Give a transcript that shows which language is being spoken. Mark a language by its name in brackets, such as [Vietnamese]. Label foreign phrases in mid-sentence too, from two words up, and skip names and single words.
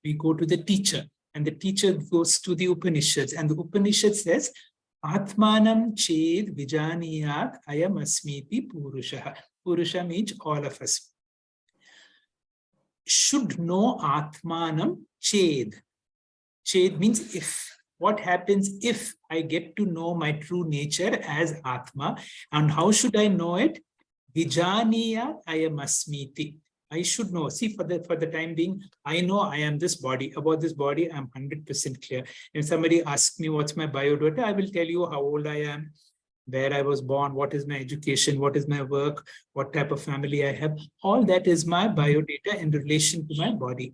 [English] We go to the teacher, and the teacher goes to the Upanishads, and the Upanishad says, [Sanskrit] Atmanam Ched Vijaniyat Ayam Asmiti Purusha. [English] Purusha means all of us should know [Sanskrit] Atmanam Ched. [English] Ched means if. What happens if I get to know my true nature as Atma? And how should I know it? [Sanskrit] Vijaniya ayam asmiti. [English] I should know. See, for the time being, I know I am this body. About this body, I'm 100% clear. If somebody asks me what's my biodata, I will tell you how old I am, where I was born, what is my education, what is my work, what type of family I have. All that is my biodata in relation to my body.